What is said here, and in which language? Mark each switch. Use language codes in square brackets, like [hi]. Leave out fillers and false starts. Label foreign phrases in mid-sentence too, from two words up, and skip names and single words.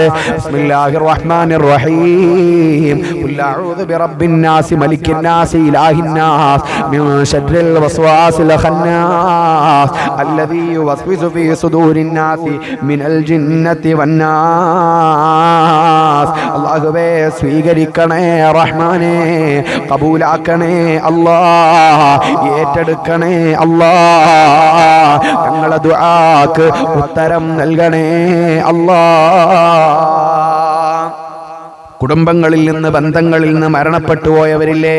[ar] بسم الله الرحمن الرحيم. قل أعوذ برب الناس ملك الناس إله الناس من شر الوسواس الخناس الذي يوسوس في صدور الناس من الجنة والناس. [ml] അല്ലാഹുവേ സ്വീകരിക്കണേ റഹ്മാനേ, കബൂലാക്കണേ അല്ലാഹ്, ഏറ്റെടുക്കണേ അല്ലാഹ്, ഞങ്ങളുടെ ദുആക്ക് ഉത്തരം നൽകണേ അല്ലാഹ്. കുടുംബങ്ങളിൽ നിന്ന് ബന്ധങ്ങളിൽ നിന്ന് മരണപ്പെട്ടു പോയവരില്ലേ?